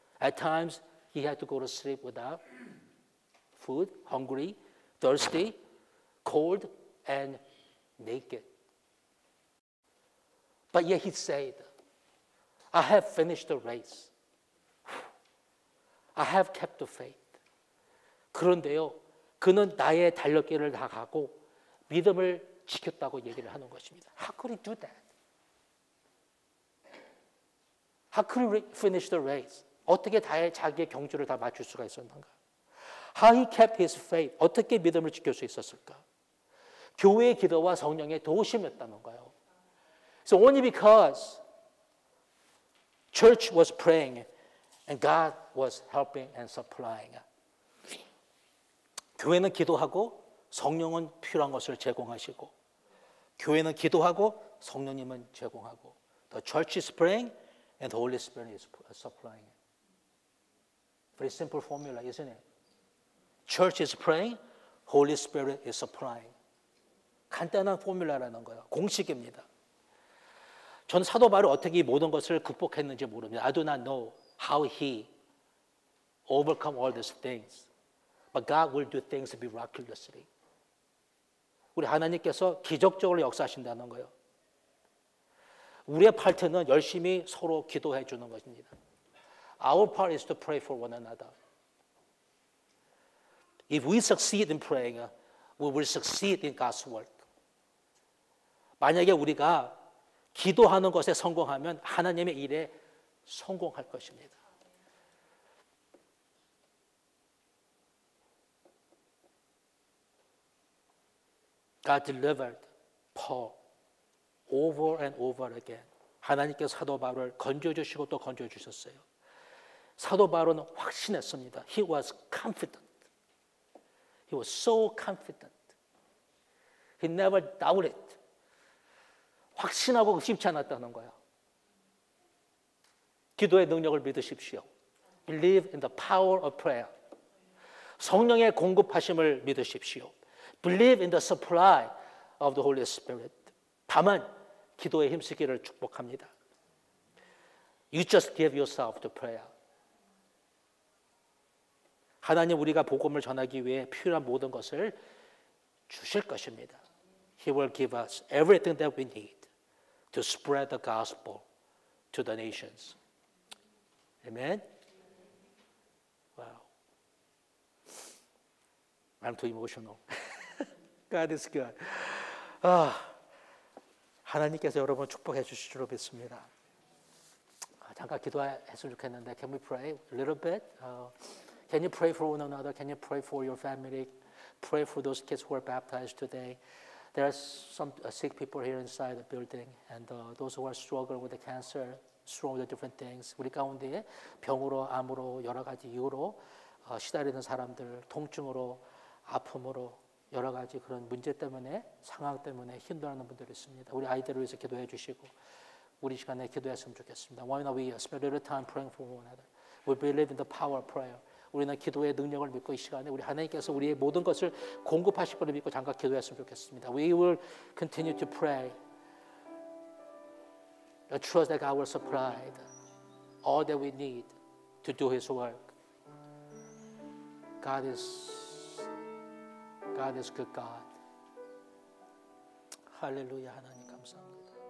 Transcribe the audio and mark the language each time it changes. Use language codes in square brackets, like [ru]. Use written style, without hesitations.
[en] At times he had to go to sleep without food, hungry, thirsty, cold, and naked. But yet he said, I have finished the race. I have kept the faith. [ko] 그런데요, 그는 나의 달력길을 다 가고 믿음을 지켰다고 얘기를 하는 것입니다. [en] How could he do that? How could he finish the race? [ko] 어떻게 자기의 경주를 다 맞출 수가 있었는가? [en] How he kept his faith? [ko] 어떻게 믿음을 지킬 수 있었을까? 교회의 기도와 성령의 도우심이었다는 거예요. [en] So only because church was praying and God was helping and supplying. [ko] 교회는 기도하고 성령은 필요한 것을 제공하시고, 교회는 기도하고 성령님은 제공하고, [en] the church is praying and the Holy Spirit is supplying. Very simple formula, isn't it? Church is praying, Holy Spirit is supplying. [ko] 간단한 포뮬라라는 거예요. 공식입니다. 전 사도 바울이 어떻게 이 모든 것을 극복했는지 모릅니다. [en] I do not know how he overcome all these things. But God will do things miraculously. [ko] 우리 하나님께서 기적적으로 역사하신다는 거예요. 우리의 파트는 열심히 서로 기도해 주는 것입니다. [en] Our part is to pray for one another. If we succeed in praying, we will succeed in God's work. [ko] 만약에 우리가 기도하는 것에 성공하면 하나님의 일에 성공할 것입니다. [en] God delivered Paul over and over again. [ko] 하나님께서 사도 바울을 건져주시고 또 건져주셨어요. 사도 바울은 확신했습니다. [en] He was confident. He was so confident. He never doubted. [ko] 확신하고 의심치 않았다는 거예요. 기도의 능력을 믿으십시오. [en] Believe in the power of prayer. [ko] 성령의 공급하심을 믿으십시오. [en] Believe in the supply of the Holy Spirit. [ko] 다만 기도에 힘쓰기를 축복합니다. [en] You just give yourself to prayer. [ko] 하나님 우리가 복음을 전하기 위해 필요한 모든 것을 주실 것입니다. [en] He will give us everything that we need to spread the gospel to the nations. Amen? Wow. I'm too emotional. God is good. [ko] 하나님께서 여러분 축복해 주실 줄 믿습니다. 잠깐 기도했으면 좋겠는데, [en] can we pray a little bit? Can you pray for one another? Can you pray for your family? Pray for those kids who are baptized today. There are some sick people here inside the building, and those who are struggling with the cancer, struggling with different things. [ko] 우리 가운데 병으로, 암으로, 여러 가지 이유로 시달리는 사람들, 통증으로, 아픔으로, 여러 가지 그런 문제 때문에, 상황 때문에 힘들어하는 분들이 있습니다. 우리 아이들을 위해서 기도해 주시고 우리 시간에 기도했으면 좋겠습니다. [en] Why not we spend a little time praying for one another? We believe in the power of prayer. [ko] 우리는 기도의 능력을 믿고 이 시간에 우리 하나님께서 우리의 모든 것을 공급하실 것을 믿고 잠깐 기도했으면 좋겠습니다. [en] We will continue to pray. I trust that God will supply all that we need to do His work. God is good God. [ko] 할렐루야. 하나님 감사합니다.